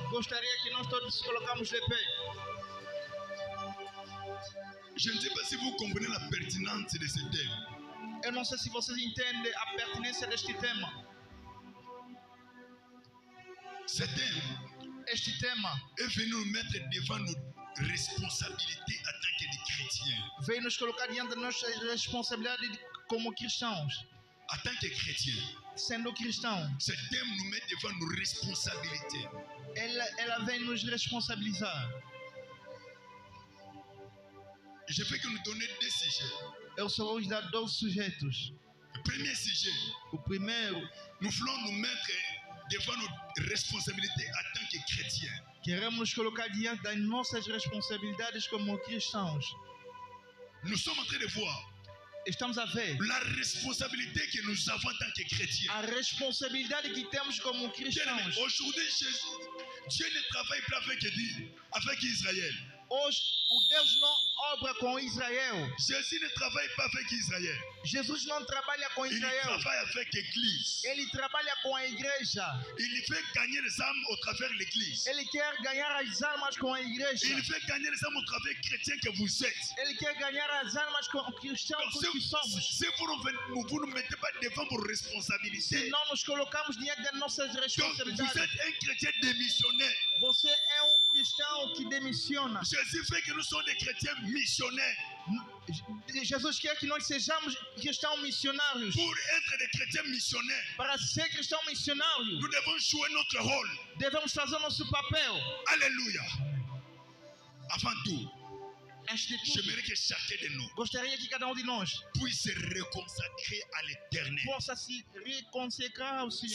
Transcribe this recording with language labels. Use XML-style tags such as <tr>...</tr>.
<pt>gostaria que nós todos nos colocamos de pé.</pt> <fr>Je ne sais pas si vous comprenez la pertinence de ce thème.</fr> <pt>Eu não sei se vocês entendem a pertinência deste tema.</pt> <fr>Ce thème</fr> <pt>Este tema</pt> <fr>est venu nous mettre devant nos responsabilités en tant que des chrétiens.</fr> <pt>veio nos colocar diante da nossa responsabilidade como cristãos.</pt> <fr>En tant que chrétiens,</fr> <pt>Sendo cristão,</pt> <fr>ce thème nous met devant nos responsabilités.</fr> <pt>ela vem nos responsabilizar.</pt> <fr>Je vais que nous donner deux sujets.</fr> <pt>Eu só vou dar 12 sujeitos.</pt> <fr>Le premier sujet,</fr> <pt>O primeiro,</pt> <fr>nous voulons nous mettre devant nos responsabilités en tant que chrétiens.</fr> <pt>queremos nos colocar diante das nossas responsabilidades como cristãos.</pt> <fr>Nous sommes en train de voir</fr> <pt>Estamos a ver</pt> <fr>la responsabilité que nous avons en tant que chrétiens.</fr> <pt>a responsabilidade que temos como cristãos.</pt> <fr>Aujourd'hui, Dieu ne travaille plus avec Israël.</fr> <pt>Hoje, o Deus não obra com Israel.</pt> <fr>Jésus ne travaille pas avec Israël.</fr> <pt>Jesus não trabalha com</pt> <fr>Il</fr> <pt>Israel.</pt> <fr>travaille avec l'Église.</fr> <pt>Ele trabalha com a igreja.</pt> <fr>Il fait gagner les âmes au travers de l'Église.</fr> <pt>Ele quer ganhar as almas com a igreja.</pt> <fr>Il fait gagner les âmes au travers des chrétiens que vous êtes.</fr> <pt>Ele quer ganhar as almas com cristãos</pt> <fr>Donc,</fr> <pt>que somos.</pt> <fr>si vous ne mettez pas devant vos responsabilités,</fr> <pt>Se não nos colocamos diante das nossas</pt> <fr>donc vous</fr> <pt>responsabilidades.</pt> <fr>êtes un chrétien démissionnaire.</fr> <pt>Você é cristão que demissiona.</pt> <fr>Jésus fait que nous sommes des chrétiens missionnaires.</fr> <pt>Jesus quer que nós sejamos cristãos missionários.</pt> <fr>Pour être des chrétiens missionnaires,</fr> <pt>Para ser cristão missionário,</pt> <fr>nous devons jouer notre rôle.</fr> <pt>devemos fazer o nosso papel.</pt> <fr>Alléluia. Avant tout,</fr> <pt>Antes de tudo,</pt> <fr>j'aimerais que chacun de nous</fr> <pt>gostaria que cada de nós</pt> <fr>puisse se reconsacrer à l'éternel.</fr> <pt>possa se reconsagrar ao Senhor.</pt>